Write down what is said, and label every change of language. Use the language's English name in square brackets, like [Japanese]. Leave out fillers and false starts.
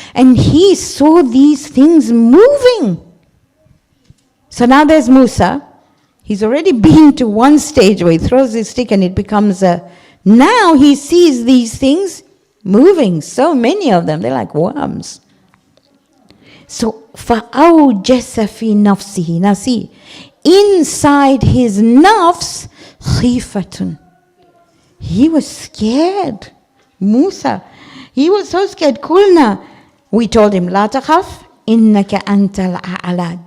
[English] And he saw these things moving. So now there's Musa. He's already been to one stage where he throws his stick and it becomes a... Now he sees these things moving, so many of them. They're like worms. [Arabic] So, فَأَوْجَسَ فِي نَفْسِهِ. [English] Now see, inside his nafs, خِيفَةٌ. He was scared. Musa, he was so scared. [Arabic] Kulna, [English] we told him, [Arabic] لا تخف إنك أنت الأعلى.